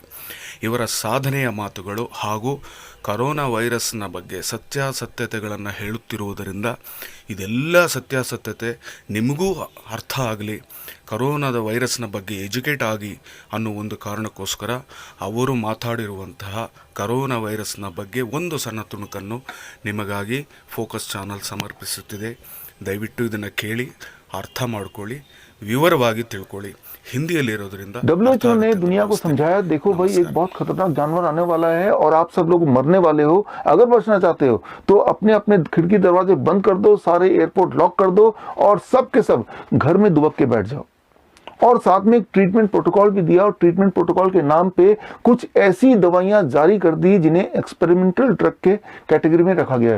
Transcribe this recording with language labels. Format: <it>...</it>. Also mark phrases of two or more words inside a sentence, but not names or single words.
<kn>ಇವರ ಸಾಧನೆಯ ಮಾತುಗಳು ಹಾಗೂ ಕರೋನಾ ವೈರಸ್ನ ಬಗ್ಗೆ ಸತ್ಯಾಸತ್ಯತೆಗಳನ್ನು ಹೇಳುತ್ತಿರುವುದರಿಂದ ಇದೆಲ್ಲ ಸತ್ಯಾಸತ್ಯತೆ ನಿಮಗೂ ಅರ್ಥ ಆಗಲಿ, ಕರೋನಾದ ವೈರಸ್ನ ಬಗ್ಗೆ ಎಜುಕೇಟ್ ಆಗಿ ಅನ್ನೋ ಒಂದು ಕಾರಣಕ್ಕೋಸ್ಕರ ಅವರು ಮಾತಾಡಿರುವಂತಹ ಕರೋನಾ ವೈರಸ್ನ ಬಗ್ಗೆ ಒಂದು ಸಣ್ಣ ತುಣುಕನ್ನು ನಿಮಗಾಗಿ ಫೋಕಸ್ ಚಾನಲ್ ಸಮರ್ಪಿಸುತ್ತಿದೆ. ದಯವಿಟ್ಟು ಇದನ್ನು ಕೇಳಿ ಅರ್ಥ ಮಾಡ್ಕೊಳ್ಳಿ, ವಿವರವಾಗಿ ತಿಳ್ಕೊಳ್ಳಿ. हिंदीलिरोद्रिंद</kn> <hi>WHO ने दुनिया को समझाया, देखो भाई एक बहुत खतरनाक जानवर आने वाला है और आप सब लोग मरने वाले हो. अगर बचना चाहते हो तो अपने अपने खिड़की दरवाजे बंद कर दो, सारे</hi> <en>airport lock</en> <hi>कर दो और सब के सब घर में दुबक के बैठ जाओ. और साथ में</hi> <en>treatment protocol</en> <hi>भी दिया और</hi> <en>treatment protocol</en> <hi>के नाम पे कुछ ऐसी दवाइयां जारी कर दी जिन्हें</hi> <en>experimental drug</en> <hi>के कैटेगरी में रखा गया है.</hi>